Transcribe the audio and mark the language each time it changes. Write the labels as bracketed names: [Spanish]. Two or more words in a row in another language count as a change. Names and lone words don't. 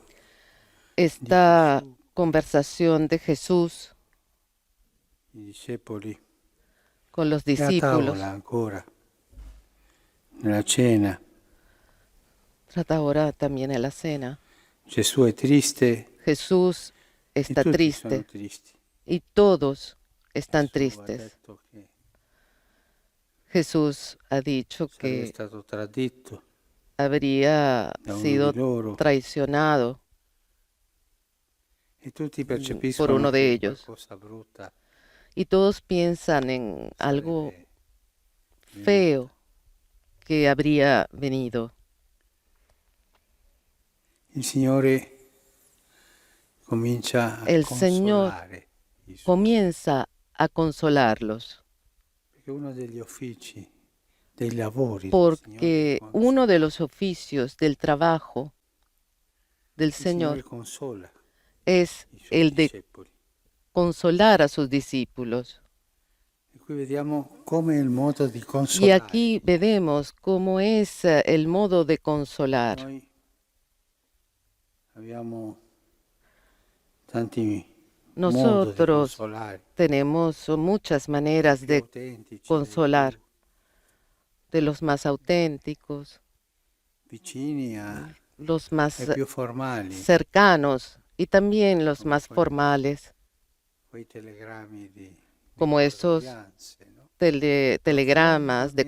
[Spanish] Esta conversación de Jesús [Italian] i discepoli [Spanish] con los [Italian] è a [Spanish] discípulos [Italian] tavola ancora, nella cena. [Spanish] trata ahora también en la cena. [Italian] Gesù è triste [Spanish] Jesús [Italian] e [Spanish] está [Italian] tutti sono [Spanish] triste [Italian] tristi. [Spanish] y todos están [Italian] Gesù ha [Spanish] tristes. [Italian] detto che [Spanish] Jesús ha dicho [Italian] sarebbe [Spanish] que [Italian] stato tradito [Spanish] habría [Italian] da uno [Spanish] sido [Italian] di loro [Spanish] traicionado [Italian] e tutti percepiscono [Spanish] uno de [Italian] che [Spanish] ellos. [Italian] qualcosa brutta [Spanish] y todos piensan en algo [Italian] sarebbe [Spanish] feo que habría venido. [Italian] Il Signore comincia a [Spanish] El Señor [Italian] consolare i suoi, [Spanish] comienza a consolarlos, [Italian] perché uno degli uffici, dei lavori del [Spanish] porque [Italian] Signore, [Spanish] uno de los oficios del trabajo del [Italian] il Signore [Spanish] Señor [Italian] consola [Spanish] es [Italian] i suoi [Spanish] el de [Italian] discepoli. [Spanish] consolar a sus discípulos. [Italian] E qui vediamo come il modo di [Spanish] Y [Italian] consolare. [Spanish] aquí veremos cómo es el modo de consolar. [Italian] Noi abbiamo tanti modi di [Spanish] Nosotros [Italian] consolare, [Spanish] tenemos muchas maneras [Italian] più [Spanish] de [Italian] autentici, [Spanish] consolar, [Italian] più [Spanish] de los más auténticos, [Italian] vicini [Spanish] los más [Italian] e più formali, [Spanish] cercanos y también los más formales, [Italian] quei telegrammi di [Spanish] como esos [Italian] condoglianze, no? [Spanish] telegramas de